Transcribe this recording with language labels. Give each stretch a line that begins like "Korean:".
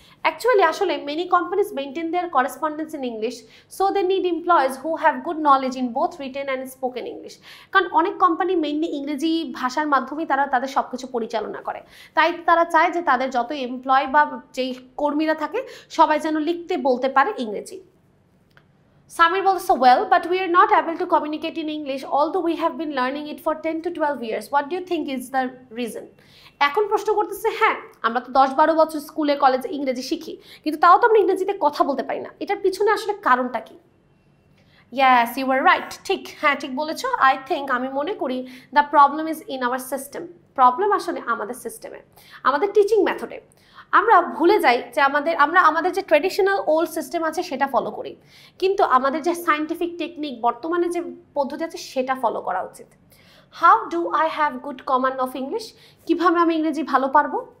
English: Actually আসলে many companies maintain their correspondence in English, so they need employees who have good knowledge in both written and spoken English.
Bangla: কারণ অনেক company mainly ইংরেজি ভাষার মাধ্যমেই তারা তাদের সব কিছু পরিচালনা করে, তাই তারা চায় যে তাদের যত এমপ্লয় বা যেই কর্মীরা থাকে সবাই যেন লিখতে বলতে পারে ইংরেজি।
English: Samir বলছে, well, but we are not able to communicate in English although we have been learning it for 10 to 12 years. What do you think is the reason?
Bangla: এখন প্রশ্ন করতেছে, হ্যাঁ আমরা তো 10-12 বছর স্কুলে কলেজে ইংরেজি শিখি, কিন্তু তাও তো আমরা ইংরেজিতে কথা বলতে পারি না। এটার পিছনে আসলে কারণটা কি?
English: Yes, you were right.
Bangla: ঠিক, হ্যাঁ ঠিক বলেছো।
English: I think,
Bangla: আমি মনে করি
English: the problem is in our system.
Bangla: Problem আসলে আমাদের সিস্টেমে, আমাদের টিচিং মেথডে। আমরা ভুলে যাই যে আমাদের যে ট্রেডিশনাল ওল্ড সিস্টেম আছে সেটা ফলো করি, কিন্তু আমাদের যে সায়েন্টিফিক টেকনিক বর্তমানে যে পদ্ধতি আছে সেটা ফলো করা উচিত।
English: How do I have good command of English?
Bangla: কীভাবে আমি ইংরেজি ভালো পারবো?